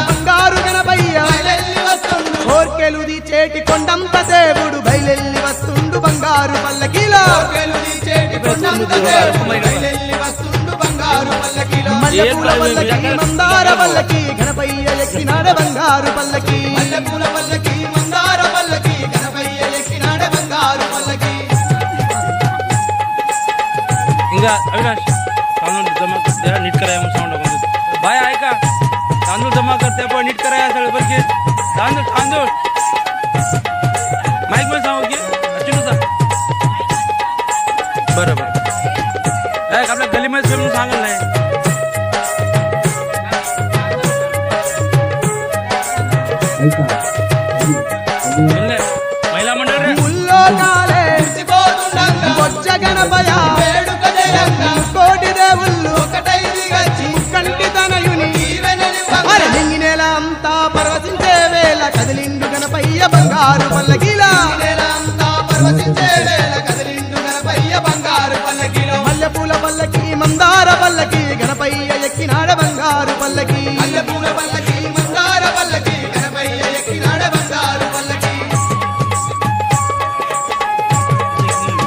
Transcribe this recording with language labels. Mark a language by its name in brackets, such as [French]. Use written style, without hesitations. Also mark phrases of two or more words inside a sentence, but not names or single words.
[Telugu] బంగారు గణపయ్య బయలెల్లి వస్తుండు కోర్కెలు తీచేటి కొండంత దేవుడు బయలెల్లి వస్తుండు బంగారు పల్లకీలో కోర్కెలు తీచేటి కొండంత దేవుడు బయలెల్లి వస్తుండు బంగారు పల్లకీలో మల్లెపూల పల్లకి మందార పల్లకి గణపయ్య ఎక్కినాడు బంగారు పల్లకి మల్లెపూల పల్లకి మందార పల్లకి గణపయ్య ఎక్కినాడు బంగారు పల్లకి [Marathi] इंगा अविनाश तांदूळ जमा जरा नीट कराया म्हणून साऊंड टाकून बाय ऐका तांदूळ जमा करते पण नीट कराया सगळं बरं की तांदूळ तांदूळ माईक मध्ये सांगू की अच्युत बरं बरं आपल्या गलीमध्ये म्हणून सांगल नाही महिला मंडळ रे [Telugu] ముల్లో కాలే బొజ్జ గణపయ వేడుక జయంగా కోటి దేవుళ్ళు ఒకటై దిగచ్చి కంటి తనయుని అరే నింగి నేల అంతా పరవశించే వేళ కదిలిండు గణపయ్య బంగారు పల్లకీలా నేల అంతా పరవశించే వేళ కదిలిండు గణపయ్య బంగారు పల్లకీలో మల్లెపూల పల్లకి మందార పల్లకి గణపయ్య ఎక్కినాడు బంగారు పల్లకి మల్లెపూల పల్లకి మందార పల్లకి గణపయ్య ఎక్కినాడు బంగారు పల్లకి